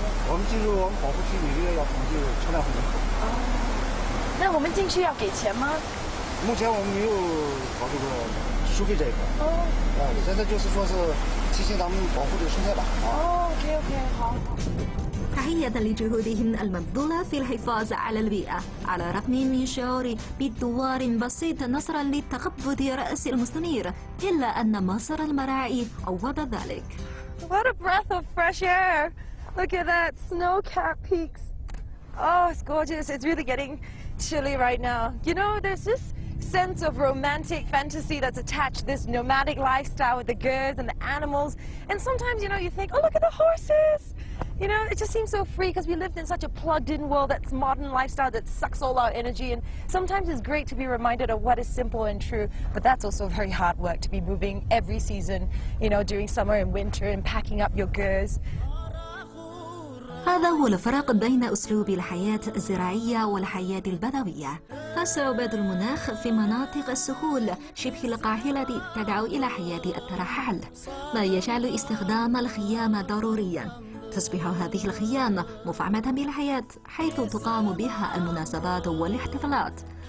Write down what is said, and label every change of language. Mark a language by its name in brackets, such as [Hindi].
[Chinese] 我们进入我们保护区里面要统计车辆数量。那我们进去要给钱吗？目前我们没有搞这个收费这一块。现在就是说是提醒咱们保护这个生态吧。 OK， 好。 [Arabic] تحية لجهودهم المبذولة في الحفاظ على البيئة، على الرغم من شعوري بدوار بسيط نصرا لتقبض رأس المستنير، إلا أن مسار المراعي عوض ذلك. [English] What a breath of fresh air! Look at that, snow-capped peaks. Oh, it's gorgeous. It's really getting chilly right now. You know, there's this sense of romantic fantasy that's attached to this nomadic lifestyle with the girls and the animals. And sometimes, you know, you think, oh, look at the horses. You know, it just seems so free because we lived in such a plugged-in world that's modern lifestyle that sucks all our energy. And sometimes it's great to be reminded of what is simple and true. But that's also very hard work to be moving every season, you know, during summer and winter and packing up your goods. [Arabic] هذا هو الفرق بين أسلوب الحياة الزراعية والحياة البدوية. فصعوبات المناخ في مناطق السهول شبه القاحلة تدعو إلى حياة الترحال، ما يجعل استخدام الخيام ضروريا. تصبح هذه الخيام مفعمة بالحياة حيث تقام بها المناسبات والاحتفالات.